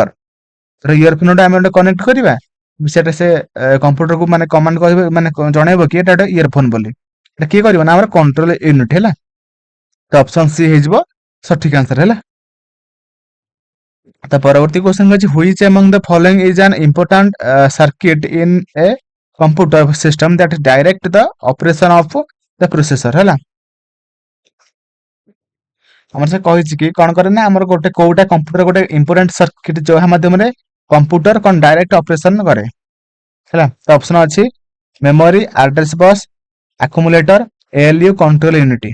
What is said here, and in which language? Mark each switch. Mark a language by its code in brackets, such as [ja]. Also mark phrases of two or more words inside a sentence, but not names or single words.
[or] ଧର ଇୟରଫୋନ ଟା ଆମେ ଗୋଟେ କନେକ୍ଟ କରିବା, ସେଟା ସେ କମ୍ପ୍ୟୁଟରକୁ ମାନେ କମାଣ୍ଡ କହିବ ମାନେ ଜଣେଇବ କି ଏଟା ଗୋଟେ ଇୟରଫୋନ ବୋଲି। ଏଟା କିଏ କରିବ ନା ଆମର [en] control unit [or] ହେଲା। ତ ଅପସନ ସି ହେଇଯିବ ସଠିକ ଆନ୍ସର ହେଲା। ତ ପରବର୍ତ୍ତୀ କ୍ୱେଶ୍ଚନ ଅଛି [en] ହୁଇଚ among the following is an important circuit in a computer system that direct the operation of the processor ହେଲା। [or] ଆମର ସେ କହିଛି କି କଣ କରେ ନା ଆମର ଗୋଟେ କୋଉଟା କମ୍ପ୍ୟୁଟର ଗୋଟେ [en] important circuit [or] ଯାହା ମାଧ୍ୟମରେ କମ୍ପ୍ୟୁଟର କଣ [en] direct operation [or] କରେ ହେଲା। ତ ଅପସନ ଅଛି ମେମୋରି, [en] address bus, [or] ଆକୁମୁଲେଟର, ଏଏଲୟୁ, [en] control unit.